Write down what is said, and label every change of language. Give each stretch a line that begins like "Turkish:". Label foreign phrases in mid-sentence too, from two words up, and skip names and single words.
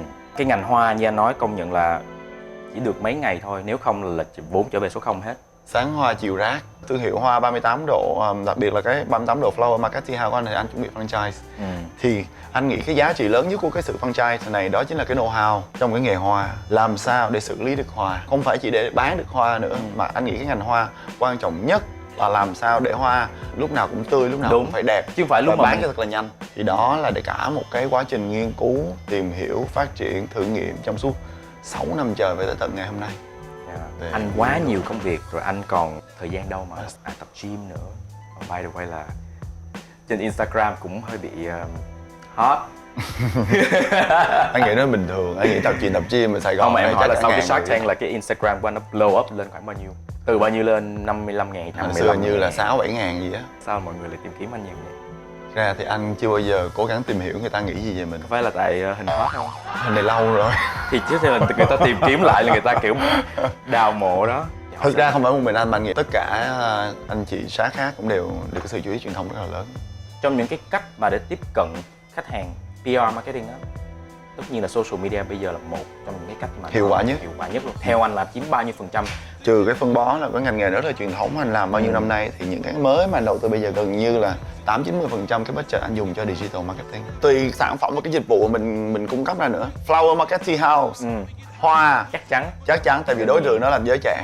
Vietnamese: Cái ngành hoa như anh nói công nhận là chỉ được mấy ngày thôi, nếu không là vốn trở về số 0 hết. Sáng hoa chiều rác, thương hiệu hoa 38 độ, đặc biệt là cái 38 độ Flower Market Tea House của anh thì anh chuẩn bị franchise. Thì anh nghĩ cái giá trị lớn nhất của cái sự franchise này đó chính là cái know-how trong cái nghề hoa. Làm sao để xử lý được hoa, không phải chỉ để bán được hoa nữa, mà anh nghĩ cái ngành hoa quan trọng nhất là làm sao để hoa lúc nào cũng tươi, lúc nào cũng phải đẹp, chứ không phải lúc mà bán cho thật là nhanh. Thì đó là để cả một cái quá trình nghiên cứu, tìm hiểu, phát triển, thử nghiệm trong suốt 6 năm trời về tới tận ngày hôm nay. Anh quá nhiều công việc rồi, anh còn thời gian đâu mà tập gym nữa.
English: By the way
Vietnamese: là trên Instagram cũng hơi bị hot. Anh nghĩ nó bình thường, anh nghĩ tập gym ở Sài Gòn. Không, mà em hỏi là sau cái Shark người Tank là cái Instagram của anh nó
English: blow up
Vietnamese: lên khoảng bao nhiêu? Từ bao nhiêu lên 55.000, 55.000? Hồi xưa như là 6-7 ngàn gì á. Sao mọi người lại tìm kiếm anh nhiều vậy? Ra thì anh chưa bao giờ cố gắng tìm hiểu người ta nghĩ gì về mình. Có phải là tại hình hot không? Hình này lâu rồi. Thì chứ là người ta tìm kiếm lại là người ta kiểu đào mộ đó. Thực ra không phải một mình anh, mà anh nghĩ tất cả anh chị Shark khác cũng đều được cái sự chú ý truyền thông rất là lớn. Trong những cái cách mà để tiếp cận khách hàng,
English: PR marketing
Vietnamese: đó, tất nhiên là
English: social media
Vietnamese: bây giờ là một trong những cái cách mà hiệu quả nhất luôn. Theo anh là chiếm bao nhiêu phần trăm? Trừ cái phân bón là cái ngành nghề rất là truyền thống anh làm bao nhiêu năm nay, thì những cái mới mà anh đầu tư bây giờ gần như là 80-90% cái budget anh dùng cho
English: digital marketing.
Vietnamese: Tùy sản phẩm và cái dịch vụ mình cung cấp ra nữa. Flower Market Tea House, hoa chắc chắn tại vì đối tượng nó là giới trẻ.